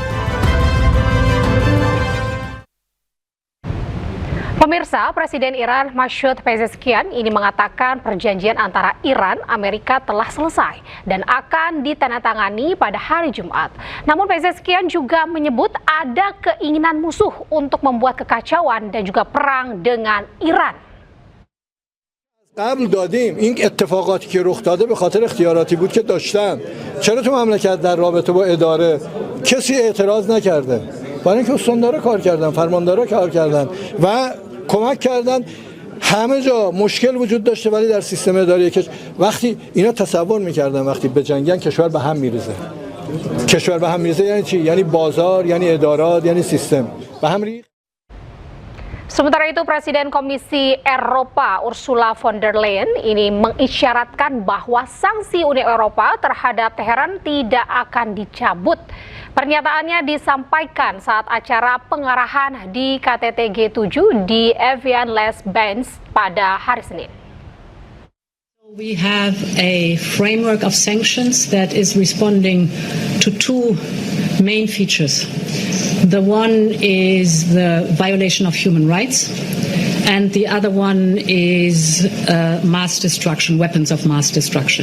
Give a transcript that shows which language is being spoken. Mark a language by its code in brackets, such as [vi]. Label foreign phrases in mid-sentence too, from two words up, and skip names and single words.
[id] Pemirsa, Presiden Iran Masoud Pezeshkian ini mengatakan perjanjian antara Iran Amerika telah selesai dan akan ditandatangani pada hari Jumat. Namun Pezeshkian juga menyebut ada keinginan musuh untuk membuat kekacauan dan juga perang dengan Iran. [fa] قبل دادیم این اتفاقاتی که رخ داده به خاطر اختیاراتی بود که داشتن. چرا تو مملکت در رابطه با اداره کسی اعتراض نکرده؟ برای اینکه استاندارا کار کردن، فرماندارا کار کردن و کمک کردن. همه جا مشکل وجود داشته ولی در سیستم اداری وقتی اینا تصور میکردن وقتی به جنگن کشور به هم میریزه. کشور به هم میریزه یعنی چی؟ یعنی بازار، یعنی ادارات، یعنی سیستم. به هم ریخت. [id] Sementara itu, Presiden Komisi Eropa Ursula von der Leyen ini mengisyaratkan bahwa sanksi Uni Eropa terhadap Teheran tidak akan dicabut. Pernyataannya disampaikan saat acara pengarahan di KTT G7 di Evian-les-Bains pada hari Senin. [en] We have a framework of sanctions that is responding to two main features. The one is the violation of human rights, and the other one is mass destruction, weapons of mass destruction.